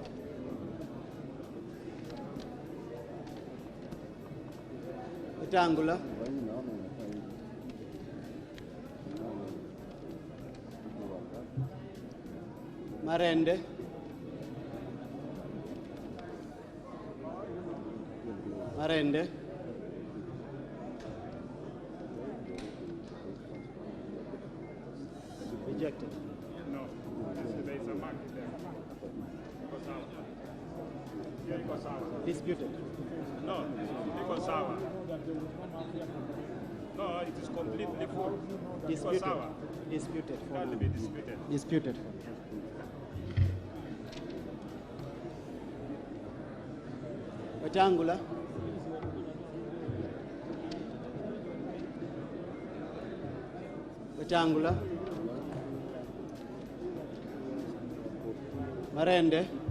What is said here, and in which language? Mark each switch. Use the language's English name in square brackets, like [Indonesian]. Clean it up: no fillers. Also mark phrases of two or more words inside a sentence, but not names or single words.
[English] Wetangula. Marende. Marende. Rejected. No, there is a mark there. Disputed. No, because sour. No, it is completely full. Disputed. Disputed. Can be disputed. Disputed. Wetangula. Wetangula. Marende.